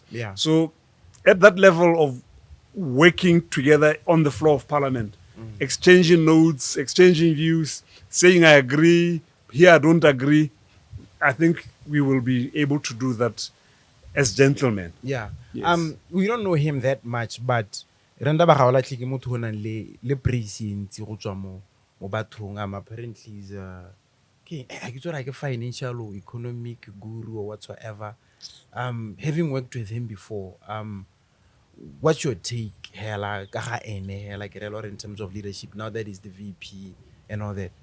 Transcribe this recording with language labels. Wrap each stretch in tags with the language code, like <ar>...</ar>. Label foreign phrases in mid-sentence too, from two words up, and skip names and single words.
<en>So at that level of working together on the floor of parliament, exchanging notes, exchanging views, saying I agree, here I don't agree, I think we will be able to do that as gentlemen. Yes. We don't know him that much, but</en> <tn>Ndaba Gaolathe ke motho o nang le praise ntsi go tswa mo bathong.</tn> <en>Apparently is a financial or economic guru or whatsoever. Having worked with him before, what's your take like in terms of leadership now that he's the VP and all that?</en>